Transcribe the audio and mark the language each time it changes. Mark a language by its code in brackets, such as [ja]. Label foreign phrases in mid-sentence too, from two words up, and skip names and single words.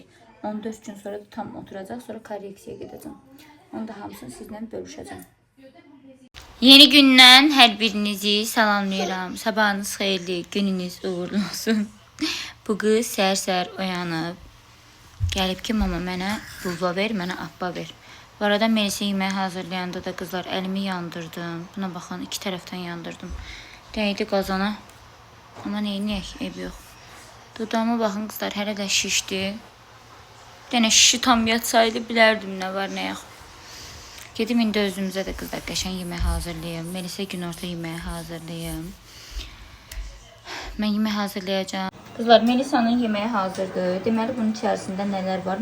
[az] 14 gün sonra da tam oturacaq. Sonra korreksiyaya gedəcəm. Onu da hamısını sizlə bölüşəcəm. Yeni gündən hər birinizi salamlayıram. Sabahınız xeyirli, gününüz uğurlu olsun. Bu qız səhər-səhər oyanıb. Gəlib ki, mama mənə bulva ver, mənə appa ver. [tr] Bu arada Melis'e yemeği hazırlayanda da kızlar elimi yandırdım. Buna bakın, iki taraftan yandırdım. [az] Değdi qazana. Ama neyiniyək? Ev yox. [tr] Dudağıma bakın kızlar, [az] hələ də şişdi. Dənə şişi tam yatsaydı bilərdim nə var nə yox. Gedim indi özümüzə də kızlar qəşəng yemək hazırlayayım. Melis'e günorta yeməyi hazırlayayım. Mən yemək hazırlayacağım. Kızlar Melisa'nın yeməyi hazırdır. Deməli bunun içərisində nələr var?